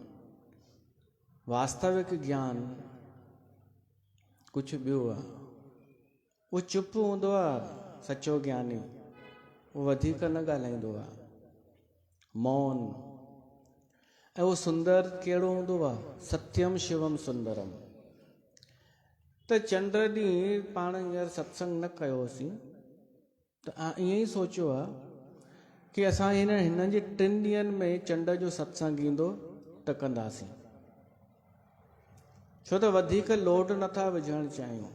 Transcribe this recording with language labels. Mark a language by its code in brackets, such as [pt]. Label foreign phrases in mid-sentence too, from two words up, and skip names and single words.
[sd] वास्तविक ज्ञान कुझु ॿियो आहे। उहो चुप हूंदो आहे सचो ज्ञानी, उहो वधीक न ॻाल्हाईंदो आहे, मौन। ऐं उहो सुंदर कहिड़ो हूंदो आहे, [sa] सत्यम शिवम सुंदरम। [sd] त चंड ॾींहुं पाण हींअर सत्संग न कयोसीं, त ईअं ई सोचियो आहे कि असां हिननि जे 3 ॾींहंनि में चंड जो सत्संग ईंदो त कंदासीं। छो त वधीक लोड नथा विझणु चाहियूं।